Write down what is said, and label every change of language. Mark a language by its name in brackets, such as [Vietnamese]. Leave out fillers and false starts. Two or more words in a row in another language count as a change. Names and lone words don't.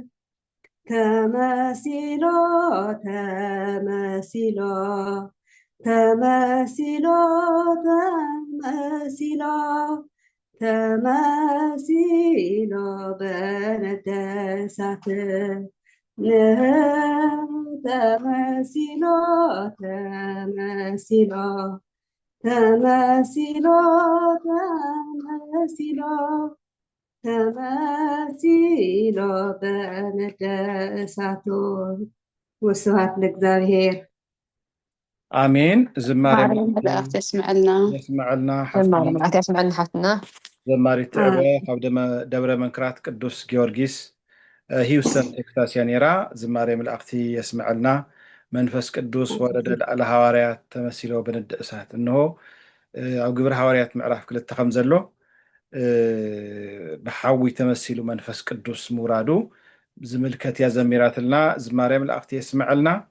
[Geez] ተመሲሎ ተመሲሎ ተመሲሎ ተመሲሎ ተመሲሎ በነደ እሳት ተመሲሎ ተመሲሎ ተመሲሎ ተመሲሎ ተመሲሎ በነደ እሳት ወስብሐት ለእግዚአብሔር። አሜን። ዝማሬ መላእክት የስምዐልና የስምዐልና መላእክት የስምዐልና ሓፍትና [Tigrinya] ዘማሪት ትዕበ ካብ ደብረ መንክራት ቅዱስ ጊዮርጊስ ሂውስተን ቴክሳስ እያ ነይራ። ዝማሬ መላእክቲ የስምዐልና [Geez] መንፈስ ቅዱስ ወረደ ላዕለ ሐዋርያት ተመሲሎ በነደ እሳት። [Tigrinya] እንሆ ኣብ ግብሪ ሐዋርያት ምዕራፍ 2 ከም ዘሎ ብሓዊ ተመሲሉ መንፈስ ቅዱስ ምውራዱ ዝምልከት እያ ዘሚራትልና። ዝማሬ መላእክቲ የስምዐልና